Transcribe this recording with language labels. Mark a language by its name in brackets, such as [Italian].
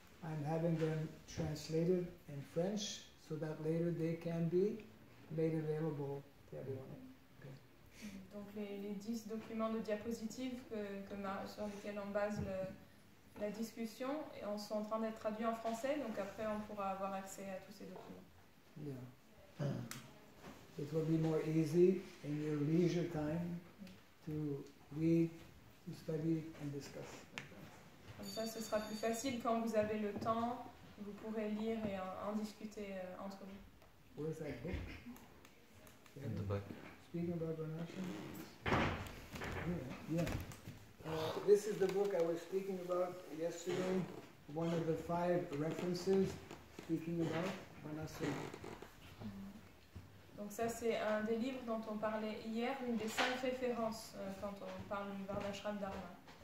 [English] I'm having them translated in French so that later they can be made available to everyone. [French] Donc les 10 documents de diapositives sur lesquels on base la discussion et sont en train d'être traduits en français, donc après on pourra avoir accès à tous ces documents. [English] Yeah. It will be more easy in your leisure time to read, to study and discuss. [French] Comme ça, ce sera plus facile quand vous avez le temps, vous pourrez lire et en discuter entre vous. [English] Where's that book? In the back. Speaking about Varnashram? Yeah. This is the book I was speaking about yesterday, one of the 5 references speaking about Varnashram. [French] Donc ça, c'est un des livres dont on parlait hier, une des 5 références quand on parle du Varnashram Dharma.